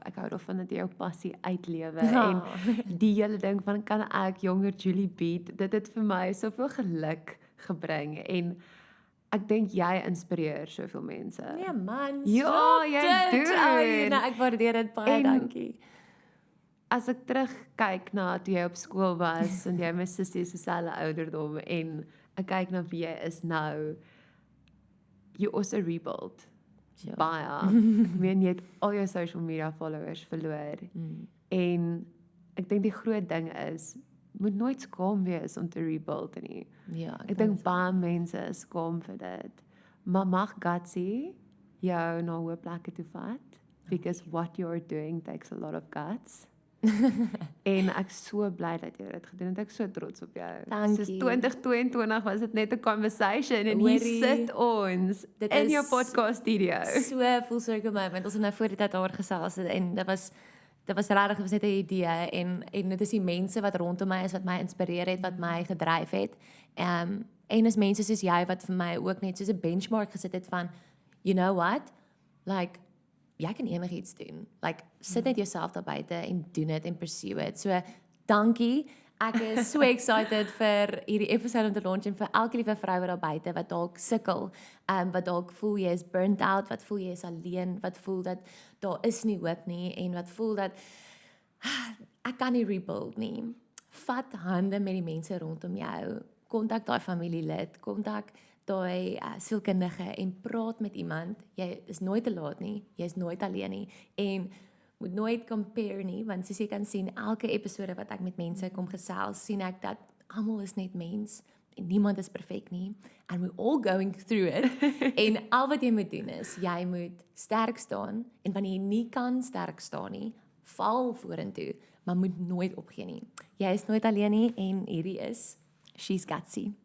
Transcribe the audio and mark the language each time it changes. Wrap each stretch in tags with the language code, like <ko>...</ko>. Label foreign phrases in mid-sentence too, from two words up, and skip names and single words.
<af>Ek hou daarvan dat jy jou passie uitlewe en die hele ding van kan ek jonger Julie beat, dit het vir my soveel geluk gebring en ek dink jy inspireer soveel mense. Nee man, Ja, jy doen. Nou, ek waardeer dit baie, dankie. As ek terugkyk na toe jy op skool was en jy my sussie se selfde ouderdom en ek kyk na wie jy is nou,</af> <en>you also rebuild.</en> <af>Ja. Baie. Ek meen jy het al jou social media followers verloor. En ek dink die groot ding is moet nooit skaam wees om te rebuild nie. Ja, Ek dink baie mense is skaam vir dit. Maar mag gutsy jou na hoë plekke toe vat</af> <en>because what you're doing takes a lot of guts.</en> <af>En ek so bly dat jy dit gedoen het. Ek so trots op jou. Dankie. Soos 2022 was dit net 'n conversation en Hoorie. hier sit ons Dit in is jou podcast studio.</af> <en>So full circle moment.</en> <af>Ons het nou voor die tyd daar gesels en dit was regtig net 'n idee en dit is die mense wat rondom my is wat my inspireer het, wat my gedryf het. En is mense soos jy wat vir my ook net soos 'n benchmark gesit het van</af> <en>you know what?</en> <af>Like jy kan enigiets doen. Like sit net jouself daar buite en doen dit en</af> <en>pursue it.</en> <af>So dankie. Ek is so excited vir hierdie episode om te launch en vir elke liewe vrou wat daar buite wat dalk sukkel, wat dalk voel jy is burnt out, wat voel jy is alleen, wat voel dat daar is nie hoop nie en wat voel dat ek kan nie rebuild nie. Vat hande met die mense rondom jou. Kontak daai familielid, kontak daai sielkundige en praat met iemand. Jy is nooit te laat nie, jy is nooit alleen nie en moet nooit compare nie, want soos jy kan sien, elke episode wat ek met mense kom gesels, sien ek dat almal is net mens en niemand is perfek nie</af> <en>and we're all going through it.</en> <af>En al wat jy moet doen is, jy moet sterk staan en wanneer jy nie kan sterk staan nie, val vorentoe, maar moet nooit opgee nie. Jy is nooit alleen nie en hierdie is She's Gutsy.</af>